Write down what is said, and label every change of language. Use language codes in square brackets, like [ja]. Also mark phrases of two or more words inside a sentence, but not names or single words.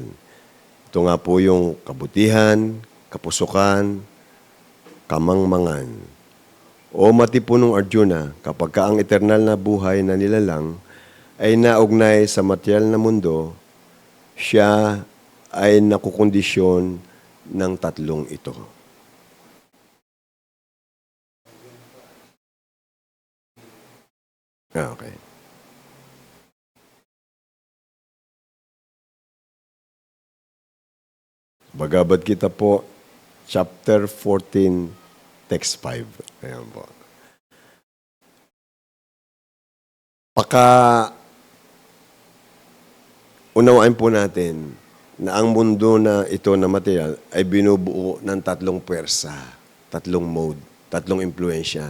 [tl] Ito nga po yung kabutihan, kapusukan, kamangmangan. O matipunong Arjuna, kapag ka ang eternal na buhay na nilalang ay naugnay sa material na mundo, siya ay nakukondisyon ng tatlong ito. Okay. Bhagavad Gita po, chapter 14, text 5. Ayan po. Unawain po natin na ang mundo na ito na material ay binubuo ng tatlong pwersa, tatlong mode, tatlong impluensya.